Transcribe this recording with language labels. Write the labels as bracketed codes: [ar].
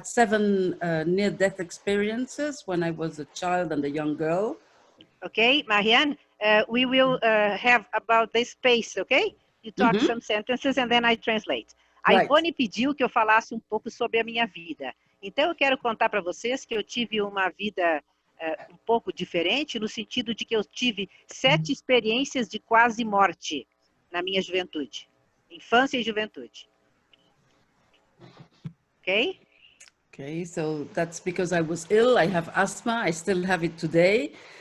[en] 7 near-death experiences when I was a child and a young girl. Okay, Marianne, we will have about the space, okay? You talk some sentences and then I translate. [pt] A Ivone pediu que eu falasse um pouco sobre a minha vida. Então, eu quero contar para vocês que eu tive uma vida um pouco diferente, no sentido de que eu tive 7 experiências de quase morte na minha juventude. Infância e juventude. [en] Okay? Okay, so that's because I was ill. I have asthma. I still have it today.